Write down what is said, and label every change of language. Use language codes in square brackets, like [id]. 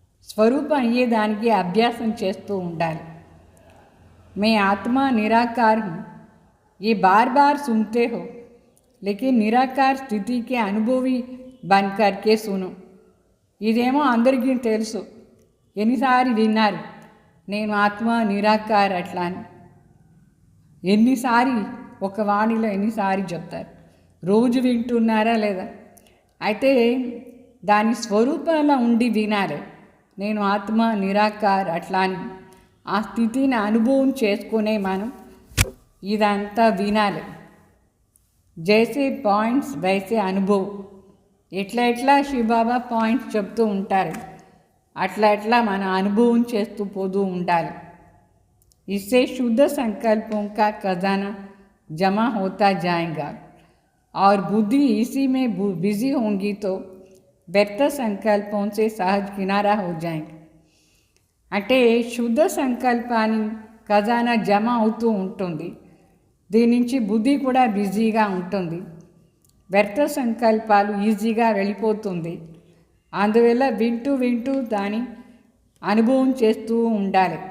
[te] స్వరూపం అయ్యేదానికి అభ్యాసం చేస్తూ ఉండాలి. [hi] मैं आत्मा निराकार हूँ, ये बार बार सुनते हो, लेकिन निराकार स्थिति के अनुभवी बन करके सुनो. [te] ఇదేమో అందరికీ తెలుసు, ఎన్నిసార్లు విన్నారు నేను ఆత్మ నిరాకార్ అట్లా అని. ఎన్నిసార్లు ఒక వాణిలో ఎన్నిసార్లు చెప్తారు, రోజు వింటున్నారా లేదా? అయితే దాని స్వరూపంలో ఉండి వినాలి. నేను ఆత్మ నిరాకార్ అట్లా అని ఆ స్థితిని అనుభవం చేసుకునే మనం ఇదంతా వినాలి. [hi] జైసే పాయింట్స్ వైసే అనుభవం. [te] ఎట్లా శివబాబా పాయింట్స్ చెప్తూ ఉంటారు, అట్లా మన అనుభవం చేస్తూ పోతూ ఉండాలి. [hi] इससे शुद्ध संकल्पों का खजाना जमा होता जाएगा और बुद्धि इसी में बिजी होंगी तो व्यर्थ संकल्पों से सहज किनारा हो जाएंगे. [te] అంటే శుద్ధ సంకల్పాన్ని ఖజానా జమ అవుతూ ఉంటుంది, దీని నుంచి బుద్ధి కూడా బిజీగా ఉంటుంది, వ్యర్థ సంకల్పాలు ఈజీగా వెళ్ళిపోతుంది. అందువల్ల వింటూ దాని అనుభవం చేస్తూ ఉండాలి.